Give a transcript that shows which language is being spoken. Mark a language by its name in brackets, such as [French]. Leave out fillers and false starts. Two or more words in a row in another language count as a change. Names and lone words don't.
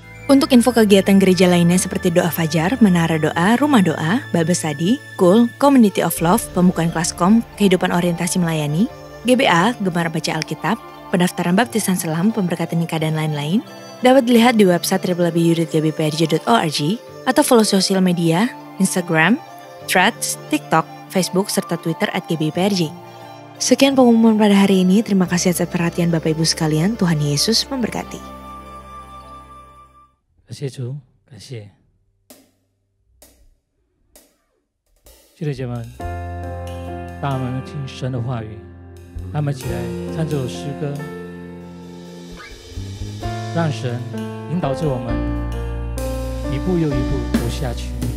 [Indonesian] Untuk info kegiatan gereja lainnya seperti Doa Fajar, Menara Doa, Rumah Doa, Bible Study, Cool, Community of Love, Pembukaan Klaskom, Kehidupan Orientasi Melayani, GBA, Gemar Baca Alkitab, pendaftaran baptisan selam, pemberkatan nikah dan lain-lain, dapat dilihat di website www.gbprj.org atau follow sosial media, Instagram, Threads, TikTok, Facebook, serta Twitter @gbprj. Sekian pengumuman pada hari ini, terima kasih atas perhatian Bapak Ibu sekalian, Tuhan Yesus memberkati. [Chinese] 感谢主，感谢。弟兄姐妹们，当我们听神的话语，让我们一起来唱这首诗歌，让神引导着我们一步又一步走下去。